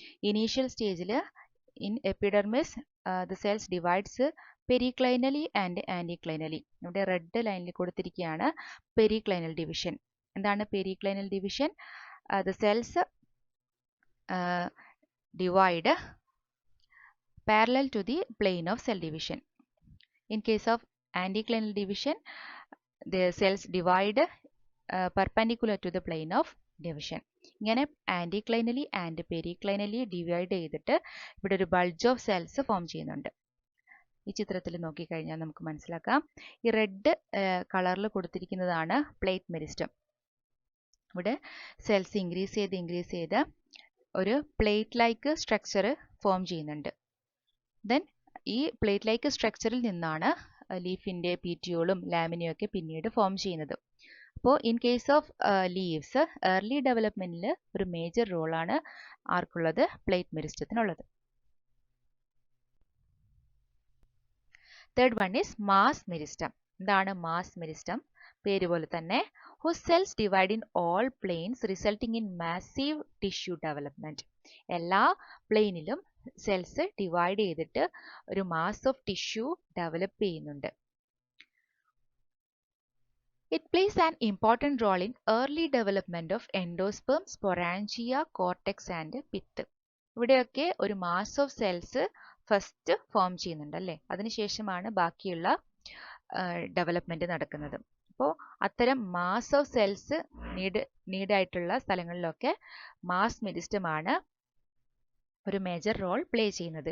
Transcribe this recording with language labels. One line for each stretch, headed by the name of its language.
English: Initial സ്റ്റേജിൽ in epidermis the cells divides periclinally and anticlinally.
Malayalam: ഇവിടെ red ലൈനിൽ കൊടുത്തിരിക്കുകയാണ് പെരിക്ലൈനൽ ഡിവിഷൻ. എന്താണ് പെരിക്ലൈനൽ division?
English: The cells divide parallel to the plane of cell division. In case of anticlinal division, the cells divide perpendicular to the plane of division.
Malayalam: ഇങ്ങനെ ആൻറ്റിക്ലൈനലി and പെരിക്ലൈനലി divide ചെയ്തിട്ട് ഇവിടെ ഒരു bulge of cells form ചെയ്യുന്നുണ്ട്. ഈ ചിത്രത്തിൽ നോക്കിക്കഴിഞ്ഞാൽ നമുക്ക് മനസ്സിലാക്കാം. ഈ റെഡ് കളറിൽ കൊടുത്തിരിക്കുന്നതാണ് പ്ലേറ്റ് മെരിസ്റ്റം. ഇവിടെ സെൽസ് ഇൻക്രീസ് ചെയ്ത് ഒരു പ്ലേറ്റ് ലൈക്ക് സ്ട്രക്ചർ ഫോം ചെയ്യുന്നുണ്ട്. ദെൻ ഈ പ്ലേറ്റ് ലൈക്ക് സ്ട്രക്ചറിൽ നിന്നാണ് ലീഫിൻ്റെ പീറ്റിയോളും ലാമിനയും ഒക്കെ പിന്നീട് ഫോം ചെയ്യുന്നത്. അപ്പോൾ
English: in case of leaves
Malayalam: early ഡെവലപ്മെൻറ്റിൽ ഒരു മേജർ റോളാണ് ആർക്കുള്ളത്? Plate മെരിസ്റ്റത്തിനുള്ളത്.
English: Third one is mass meristem.
Malayalam: എന്താണ് മാസ് മെരിസ്റ്റം? പേര് പോലെ തന്നെ
English: whose cells divide in all planes resulting in massive tissue development.
Malayalam: എല്ലാ പ്ലെയിനിലും സെൽസ് ഡിവൈഡ് ചെയ്തിട്ട് ഒരു മാസ് ഓഫ് ടിഷ്യൂ ഡെവലപ്പ് ചെയ്യുന്നുണ്ട്.
English: It plays an important role in early development of endosperm, sporangia, cortex and pith.
Malayalam: ഇവിടെയൊക്കെ ഒരു mass of cells first form ചെയ്യുന്നുണ്ട് അല്ലേ? അതിനുശേഷമാണ് ബാക്കിയുള്ള ഡെവലപ്മെന്റ് നടക്കുന്നത്. അപ്പോൾ അത്തരം മാസ് ഓഫ് സെൽസ് നീഡായിട്ടുള്ള സ്ഥലങ്ങളിലൊക്കെ മാസ് മെരിസ്റ്റമാണ് ഒരു മേജർ റോൾ പ്ലേ ചെയ്യുന്നത്.